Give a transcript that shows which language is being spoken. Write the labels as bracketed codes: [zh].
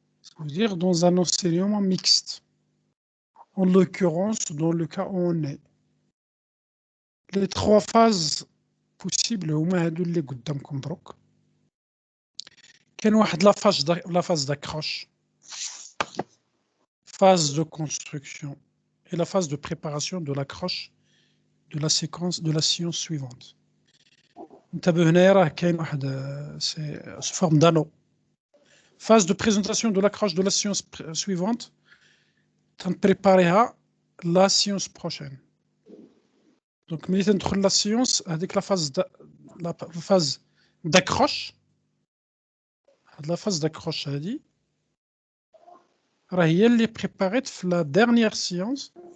[fr] Ça veut dire dans un enseignement mixte. En l'occurrence, dans le cas où on est. Les trois phases possibles [ar] هما هادو اللي قدامكم دروك. كاين واحد [fr] la phase d'accroche, phase de construction et la phase de préparation de l'accroche de la séquence de la séance suivante. [ar] انتبه هنايا راه كاين واحد [fr] sous forme d'anneau. Phase de présentation de l'accroche de la séance suivante, [ar] تنبريباريها [fr] la séance prochaine. Donc [ar] ملي تندخل [fr] la séance هذيك la phase d'accroche, هاد la phase d'accroche [ar] هادي راه هي اللي بريباريت في [fr] la dernière séance.